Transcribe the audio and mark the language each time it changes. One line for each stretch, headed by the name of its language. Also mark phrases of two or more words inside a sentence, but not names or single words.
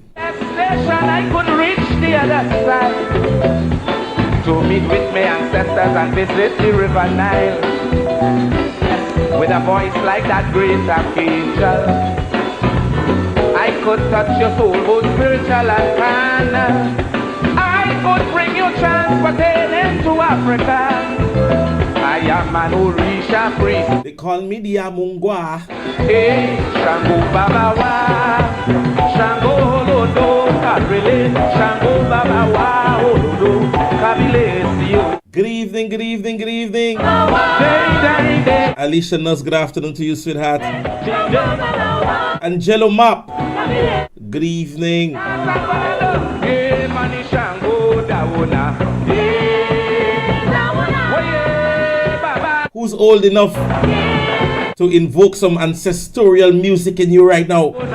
English: I could reach the other side to meet with my ancestors and visit the river Nile with a voice like that great archangel. I could touch your soul, both spiritual and carnal. I could bring you transportation to Africa. I am an Orisha priest. They call me the Amungwa.
Yoruba: Hey, Shango Baba Wa, Shango Lodo, Karile, Shango Baba Wa, Olodo, Kabile Sio.
English: Good evening, good evening, good evening. Alicia Nuss, good afternoon to you, sweetheart. Angelo Map, good evening. Who's old enough to invoke some ancestral music in you right now?